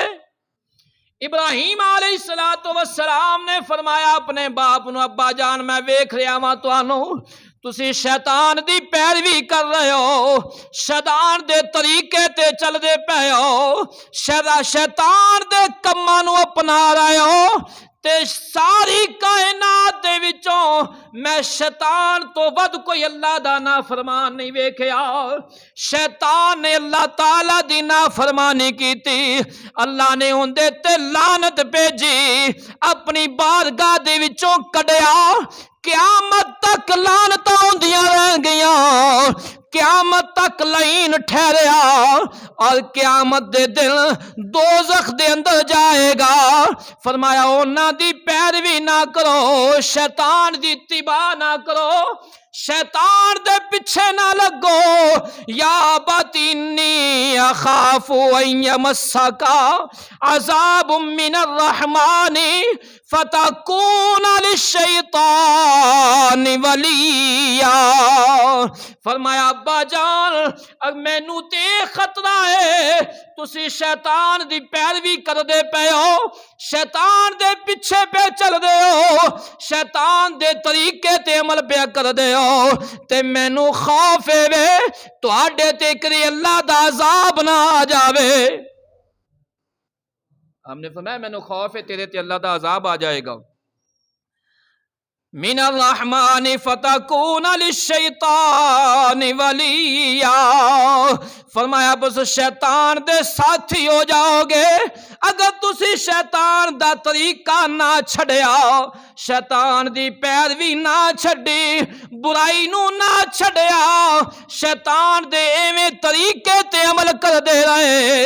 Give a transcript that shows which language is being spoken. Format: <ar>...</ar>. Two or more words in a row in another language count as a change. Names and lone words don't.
<pa>ابراہیم علیہ السلام نے فرمایا اپنے باپ نو، ابا جان میں ویکھ رہا ہاں تانوں تسی شیطان دی پیروی کر رہے ہو، شیطان دے طریقے تے چل دے پے ہو، شیطان دے کماں نو اپنا رہے ہو، تے ساری کائنات دے وچوں میں شیطان تو ود کوئی اللہ دا نافرمان نہیں ویکھیا۔ شیطان نے اللہ تعالی دی نافرمانی کیتی، اللہ نے اندے تے لعنت بھیجی، اپنی بارگاہ دے وچوں کڈیا، قیامت تک لعنتاں ہوندیاں رہ گیاں، قیامت تک لعین ٹھہریا، اور قیامت دے دن دوزخ دے اندر جائے گا۔ فرمایا انہاں دی پیروی نہ کرو، شیطان دی اتباع نہ کرو، شیطان دے پیچھے نہ لگو۔</pa> <ar>یا ابت انی اخاف ان یمسک عذاب من الرحمن فتکون للشیطان ولیا۔</ar> <pa>فرمایا ابا جان مینوں تے خطرہ ہے تسی شیطان دی پیروی کر دے پے ہو، شیطان دے پیچھے پہ چل دے ہو، شیطان دے طریقے تے عمل پہ کر دے ہو، تے مینوں خوف ہے وے تہاڈے تے کری اللہ دا عذاب نہ آ جاوے۔ ہم نے فرمایا مینوں خوف ہے تیرے تے اللہ دا عذاب آ جائے گا۔</pa> <ar>من الرحمن فتکون للشیطان ولیا،</ar> <pa>فرمایا بس شیطان دے ساتھی ہو جاؤ گے اگر تسی شیطان دا طریقہ نہ چھڑیا، شیطان دی پیروی نہ چھڑی، برائی نو نہ چھڑیا، شیطان دے ایویں طریقے تے عمل کر دے رہے۔</pa>